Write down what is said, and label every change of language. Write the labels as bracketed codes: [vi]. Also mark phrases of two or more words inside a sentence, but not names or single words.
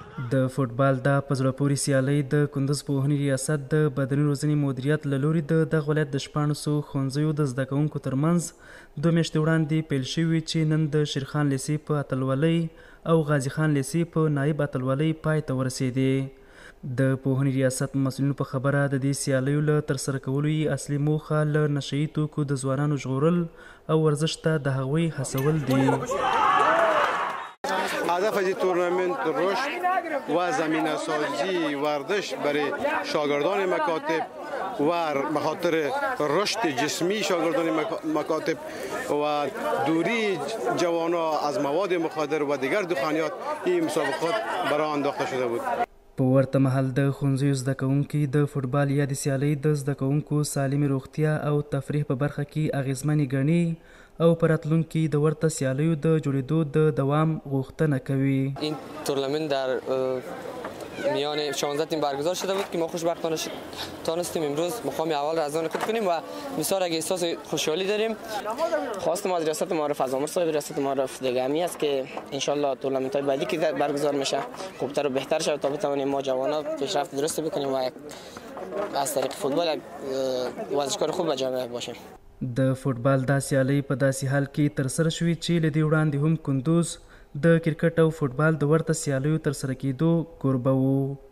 [ps] د فوټبال دا په زړه پورې سیالۍ د کندوز پوهنې ریاست د بدني روزنې مدیریت له لوري د دغه ولایت د 1400 ښوونځیو د زده کوونکو ترمنځ 2 میاشتې وړاندې پیل شوي چې نن د شیرخان لیسې په اتلولۍ او غازي خان لیسې په نایب اتلولۍ پای ته ورسېدې. د پوهنې ریاست مسؤلینو په خبره د دې سیالیو له ترسره کولو یې اصلي موخه له نشه یي توکو د ځوانانو ژغورل او ورزش ته د هغوی هڅول دي. [fa] هدف از این تورنمنت رشد و زمینه سازی ورزش برای شاگردان مکاتب و بخاطر رشد جسمی شاگردان مکاتب و دوری جوانا از مواد مخدر و دیگر دخانیات این مسابقات برای انداخته شده بود. [ps] په ورته مهال د ښوونځیو زده کوونکي د فوټبال یا د سیالۍ د زده کوونکو سالمې روغتیا او تفریح په برخه کې اغیزمنې ګڼي او په راتلونکي د ورته سیالیو د جوړېدو د دوام غوښتنه کوي. [fa] این تورنمنت در میان 16 تیم برگزار شده بود که ما خوشبختانه تانستیم امروز مقام اول را از آن خود کنیم و بسیار احساس خوشحالی داریم. خواستم از ریاست معارف از آمر صاحب ریاست معارف دیگه همی است که انشالله تورنمنت های بعدی که برگزار میشه خوبتر و بهتر شود تا بتوانیم ما جوانا پیشرفت درست بکنیم و از طریق فوتبال ورزشکار خوب به جامعه باشیم. [ps] د فوټبال دا سیالۍ په داسې حال کې ترسره شوې چې له دې وړاندې هم کندوز د کرکټ او فوټبال د ورته سیالیو ترسره کېدو کوربه و.